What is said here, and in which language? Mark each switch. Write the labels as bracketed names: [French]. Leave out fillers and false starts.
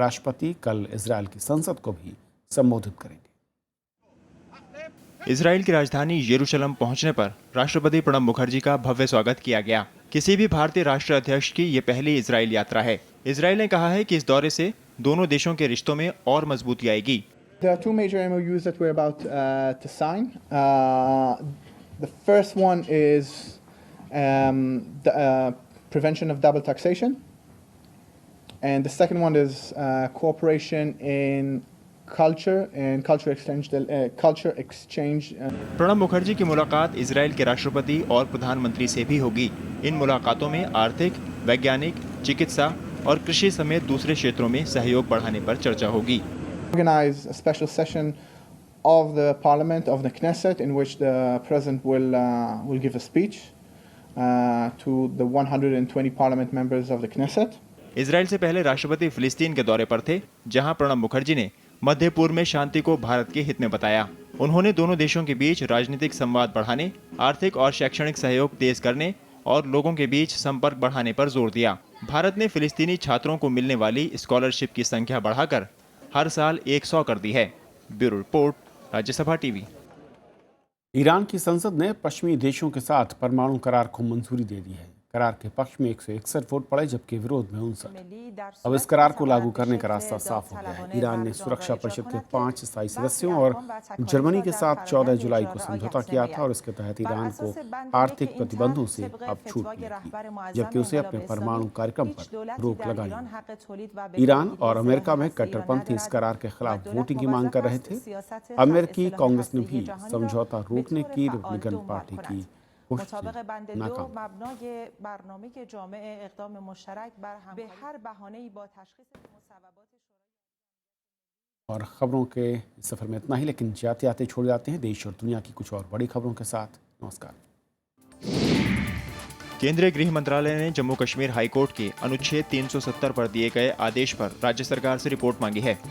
[Hindi] राष्ट्रपति कल इजरायल की संसद को भी संबोधित करेंगे। इजराइल की राजधानी यरूशलेम पहुंचने पर राष्ट्रपति प्रणब मुखर्जी का भव्य स्वागत किया गया। किसी भी भारतीय राष्ट्र अध्यक्ष की ये पहली इजराइल यात्रा है। इजराइल ने कहा है कि इस दौरे से दोनों देशों के रिश्तों में और मजबूती आएगी। [English] There are 2 major MOUs that we're about to sign. The first one is the prevention of double taxation, and the second one is cooperation in culture and culture exchange. [Hindi] Pranab Mukherjee की मुलाकात इजराइल के राष्ट्रपति और प्रधानमंत्री से भी होगी। इन मुलाकातों में आर्थिक, वैज्ञानिक, चिकित्सा और कृषि समेत दूसरे क्षेत्रों में सहयोग बढ़ाने पर चर्चा होगी। [English] Organize a special session of the Parliament of the Knesset in which the President will give a speech to the 120 Parliament members of the Knesset. [Hindi] Israel से पहले राष्ट्रपति फिलिस्तीन के दौरे पर थे, जहां प्रणब मुखर्जी ने मध्य पूर्व में शांति को भारत के हित में बताया। उन्होंने दोनों देशों के बीच राजनीतिक संवाद बढ़ाने, आर्थिक और शैक्षणिक सहयोग तेज करने और लोगों के बीच संपर्क बढ़ाने पर जोर दिया। भारत ने फिलिस्तीनी छात्रों को मिलने वाली स्कॉलरशिप की संख्या बढ़ाकर हर साल 100 कर दी है। Bureau report, Rajya Sabha TV. Iran की संसद ने पश्चिमी देशों के साथ परमाणु करार को मंजूरी दे दी है। करार के पक्ष में 161 वोट पड़े जबकि विरोध में 59। अब इस करार को लागू करने का रास्ता साफ हो गया है। ईरान ने सुरक्षा परिषद के 5 स्थायी सदस्यों और जर्मनी के साथ 14 जुलाई को समझौता किया था और इसके तहत ईरान को आर्थिक प्रतिबंधों से अब छूट मिलेगी, जबकि उसे अपने परमाणु कार्यक्रम पर रोक लगानी है। ईरान और अमेरिका में कट्टरपंथी इस करार के खिलाफ वोटिंग की मांग कर रहे थे। अमेरिकी कांग्रेस ने भी समझौता रोकने की रिपब्लिकन पार्टी की [Persian] مطابق بند 2 مبنای برنامه که جامعه اقدام مشترک بر هم به هر بهانه‌ای با تشخیص مصوبات [Hindi] और खबरों के सफर में इतना ही, लेकिन जाते आते छोड़ जाते हैं देश और दुनिया की कुछ और बड़ी खबरों के साथ। नमस्कार। केंद्रीय गृह मंत्रालय ने जम्मू कश्मीर हाईकोर्ट के अनुच्छेद 370 पर दिए गए आदेश पर राज्य सरकार से रिपोर्ट मांगी है।